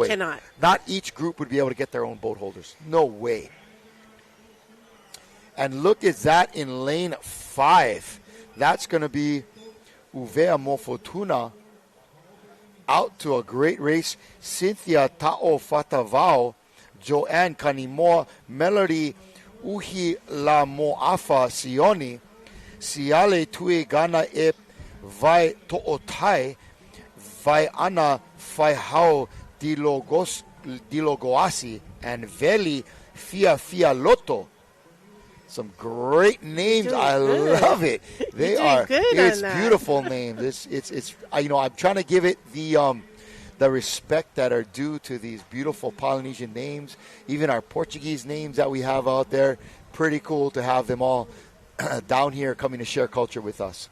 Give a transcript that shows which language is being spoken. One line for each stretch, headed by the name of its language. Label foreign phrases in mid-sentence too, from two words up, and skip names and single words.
English: You cannot. Not each group would be able to get their own boat holders. No way. And look at that in lane 5. That's going to be Uvea Mo Fortuna out to a great race. Cynthia Ta'o Fatavao, Joanne Kanimoa, Melody Uhi La Mo'afa Sioni, Siale Tue Gana E Vai To'otai, Vai Ana Fai Hao Dilogoasi, and Veli Fia Loto. Some great names. I love it. They are. It's beautiful names. It's. You know, I'm trying to give it the respect that are due to these beautiful Polynesian names. Even our Portuguese names that we have out there. Pretty cool to have them all down here coming to share culture with us.